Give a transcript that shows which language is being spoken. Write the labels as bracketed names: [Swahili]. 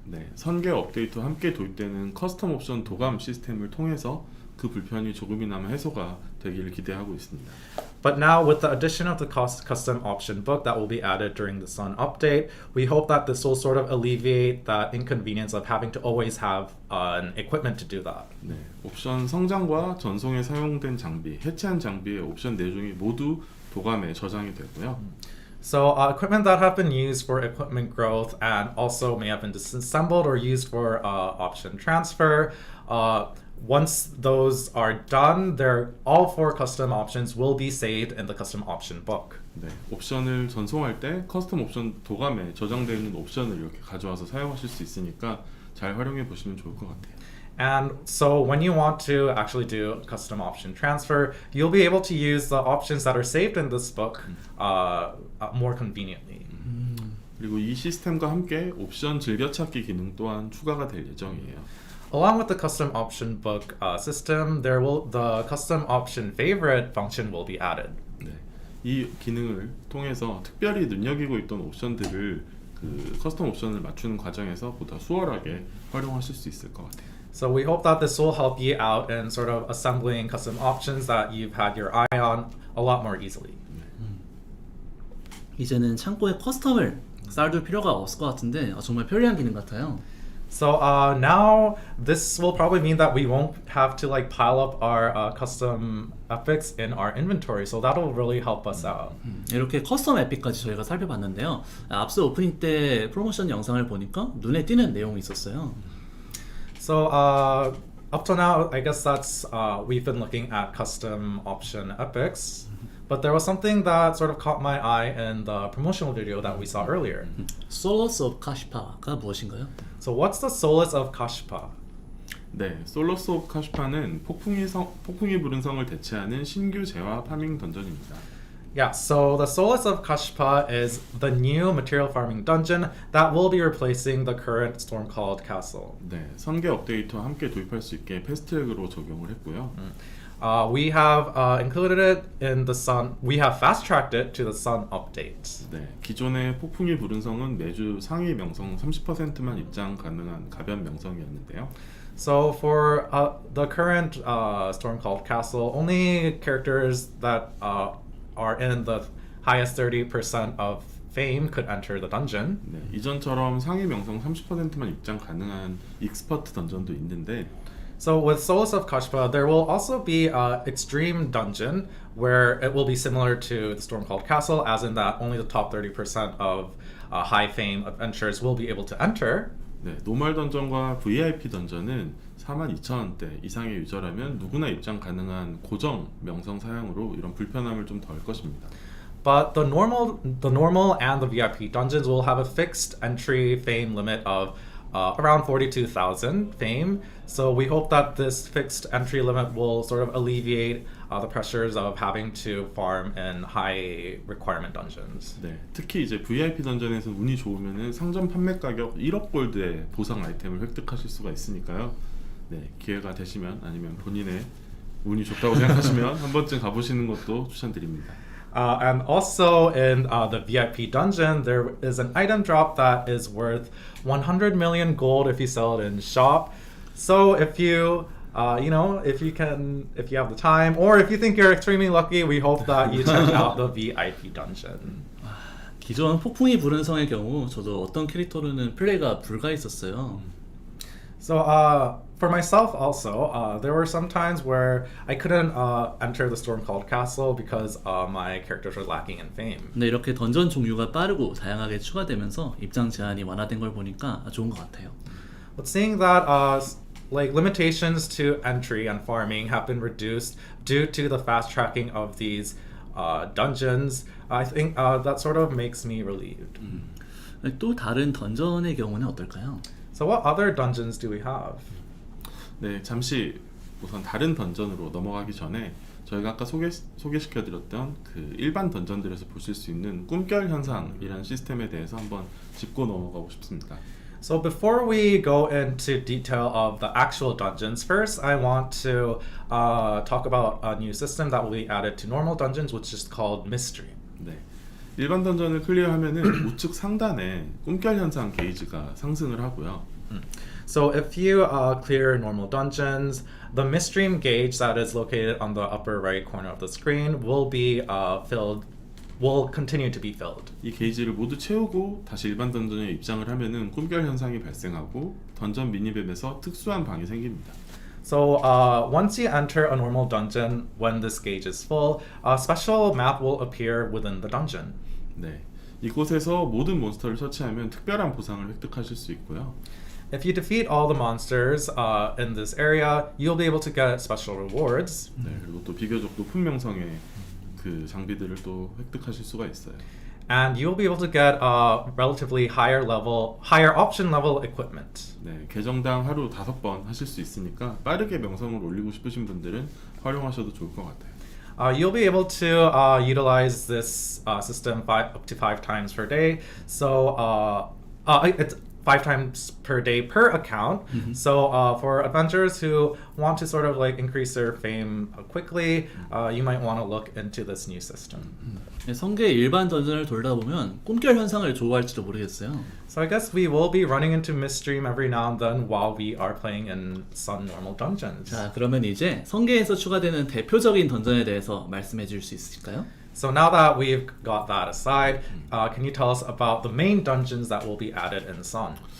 [Korean] 네, 선계 업데이트와 함께 도입되는 커스텀 옵션 도감 시스템을 통해서 그 불편이 조금이나마 해소가 되기를 기대하고 있습니다. [English] But now, with the addition of the custom option book that will be added during the Sun update, we hope that this will sort of alleviate that inconvenience of having to always have an equipment to do that. [Korean] 네, 옵션 성장과 전송에 사용된 장비, 해체한 장비의 옵션 내용이 모두 도감에 저장이 되고요. [English] So equipment that have been used for equipment growth and also may have been disassembled or used for option transfer, once those are done, all 4 custom options will be saved in the custom option book. [Korean] 네, 옵션을 전송할 때 커스텀 옵션 도감에 저장되어 있는 옵션을 이렇게 가져와서 사용하실 수 있으니까 잘 활용해 보시면 좋을 것 같아요. [English] And so when you want to actually do custom option transfer, you'll be able to use the options that are saved in this book more conveniently. [Korean] 그리고 이 시스템과 함께 옵션 즐겨찾기 기능 또한 추가가 될 예정이에요. [English] Along with the custom option book system, the custom option favorite function will be added. [Korean] 네, 이 기능을 통해서 특별히 눈여기고 있던 옵션들을 그 커스텀 옵션을 맞추는 과정에서 보다 수월하게 활용하실 수 있을 것 같아요. [English] So we hope that this will help you out in sort of assembling custom options that you've had your eye on a lot more easily. [Korean] 이제는 창고에 커스텀을 쌓아둘 필요가 없을 것 같은데 정말 편리한 기능 같아요. [English] So now this will probably mean that we won't have to like pile up our custom epics in our inventory. So that'll really help us out. [Korean] 이렇게 커스텀 에픽까지 저희가 살펴봤는데요. 앞서 오프닝 때 프로모션 영상을 보니까 눈에 띄는 내용이 있었어요. [English] So up to now, I guess that's we've been looking at custom option epics. But there was something that sort of caught my eye in the promotional video that we saw earlier. [Korean] Solace of Kashpa가 무엇인가요? [English] So what's the solace of Kashpa? [Korean] 네, 솔로스 오브 카슈파는 폭풍이 부른 성을 대체하는 신규 재화 파밍 던전입니다. [English] Yeah, so the solace of Kashpa is the new material farming dungeon that will be replacing the current storm-called castle. [Korean] 네, 선계 업데이트와 함께 도입할 수 있게 패스트트랙으로 적용을 했고요. [English] We have included it in the Sun. We have fast-tracked it to the Sun update. [Korean] 네, 기존의 폭풍이 부른 성은 매주 상위 명성 30%만 입장 가능한 가변 명성이었는데요. [English] So for the current storm called castle, only characters that are in the highest 30% of fame could enter the dungeon. [Korean] 네, 이전처럼 상위 명성 30%만 입장 가능한 익스퍼트 던전도 있는데 [English] So with Solace of Kashpa, there will also be an extreme dungeon where it will be similar to the Storm Called Castle, as in that only the top 30% of high fame adventurers will be able to enter. [Korean] 네, 노멀 던전과 VIP 던전은 42,000원대 이상의 유저라면 누구나 입장 가능한 고정 명성 사양으로 이런 불편함을 좀 덜 것입니다. [English] But the normal and the VIP dungeons will have a fixed entry fame limit of around 42,000 fame. So we hope that this fixed entry limit will sort of alleviate the pressures of having to farm in high requirement dungeons. [Korean] 네, 특히 이제 VIP 던전에서 운이 좋으면은 상점 판매 가격 1억 골드의 보상 아이템을 획득하실 수가 있으니까요. 네, 기회가 되시면 아니면 본인의 운이 좋다고 생각하시면 한 번쯤 가보시는 것도 추천드립니다. [English] And also in the VIP dungeon, there is an item drop that is worth 100 million gold if you sell it in shop. So if you if you have the time, or if you think you're extremely lucky, we hope that you check out the VIP dungeon. [Korean] 기존 폭풍이 부른 성의 경우 저도 어떤 캐릭터로는 플레이가 불가했었어요. [English] So for myself also, there were some times where I couldn't enter the Storm Called Castle because my characters were lacking in fame. [Korean] 근데 이렇게 던전 종류가 빠르고 다양하게 추가되면서 입장 제한이 완화된 걸 보니까 좋은 것 같아요. [English] But seeing that like limitations to entry and farming have been reduced due to the fast tracking of these dungeons, I think that sort of makes me relieved. [Korean] 또 다른 던전의 경우는 어떨까요? [English] So what other dungeons do we have? [Korean] 네, 잠시 우선 다른 던전으로 넘어가기 전에 저희가 아까 소개시켜드렸던 그 일반 던전들에서 보실 수 있는 꿈결 현상이라는 시스템에 대해서 한번 짚고 넘어가고 싶습니다. [English] So before we go into detail of the actual dungeons, first I want to talk about a new system that will be added to normal dungeons, which is called Mystery. [Korean] 네. 일반 던전을 클리어하면은 우측 상단에 꿈결 현상 게이지가 상승을 하고요. [English] So if you clear normal dungeons, the Midstream gauge that is located on the upper right corner of the screen will be will continue to be filled. [Korean] 이 게이지를 모두 채우고 다시 일반 던전에 입장을 하면은 꿈결 현상이 발생하고 던전 미니맵에서 특수한 방이 생깁니다. [English] So once you enter a normal dungeon, when this gauge is full, a special map will appear within the dungeon. [Korean] 네. 이곳에서 모든 몬스터를 처치하면 특별한 보상을 획득하실 수 있고요. [English] If you defeat all the monsters in this area, you'll be able to get special rewards. [Korean] 네, 그리고 또 비교적 높은 명성의 그 장비들을 또 획득하실 수가 있어요. [English] And you'll be able to get relatively higher option level equipment. [Korean] 네, 계정당 하루 5번 하실 수 있으니까 빠르게 명성을 올리고 싶으신 분들은 활용하셔도 좋을 것 같아요. [English] You'll be able to utilize this system up to 5 times per day. So it's 5 times per day per account. So for adventurers who want to sort of like increase their fame quickly, you might want to look into this new system. [Korean] 성계의 일반 던전을 돌다 보면 꿈결 현상을 좋아할지도 모르겠어요. [English] So I guess we will be running into Midstream every now and then while we are playing in some normal dungeons. [Korean] 자, 그러면 이제 성계에서 추가되는 대표적인 던전에 대해서 말씀해 줄 수 있을까요? [English] So now that we've got that aside, can you tell us about the main dungeons that will be added in Sun?